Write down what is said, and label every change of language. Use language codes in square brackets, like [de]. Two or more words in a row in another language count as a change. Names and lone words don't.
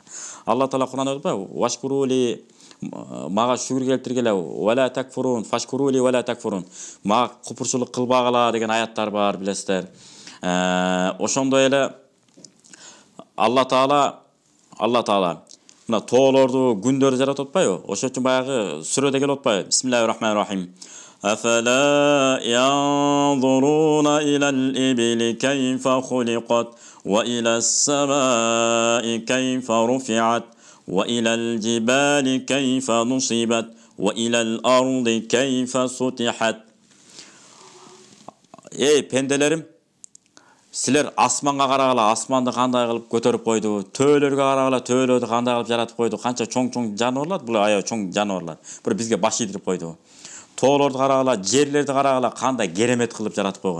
[ky] Алла Таала Кур'анда айтпайбы? Вашкурули, мага шүгүр келтиргиле, [ar] ولا تكفرون، فاشكروا لي ولا تكفرون. [ky] Мага купурчулук кылбагыла деген аяттар бар, билесиздер. Ошондой эле Алла Таала мына тоолорду, күндөрдү жаратып атпайбы? Ошон үчүн баягы сүрөдө келип атпайбы? [ar] بسم الله الرحمن الرحيم. أفلا ينظرون إلى الإبل كيف خلقت وإلى السماء كيف رفعت وإلى الجبال كيف نصبت وإلى الأرض كيف سطحت. [ky] Эй пенделерим, силер асманга карагыла, асманды кандай кылып көтөрүп койду, төөлөргө карагыла, төөлөрдү кандай кылып жаратып койду, канча чоң жаныбарлар, бул аябай чоң жаныбарлар. Бир бизге баш ийдирип койду. Тоолорду карагыла, жерлерди карагыла, кандай керемет кылып жаратып койгон.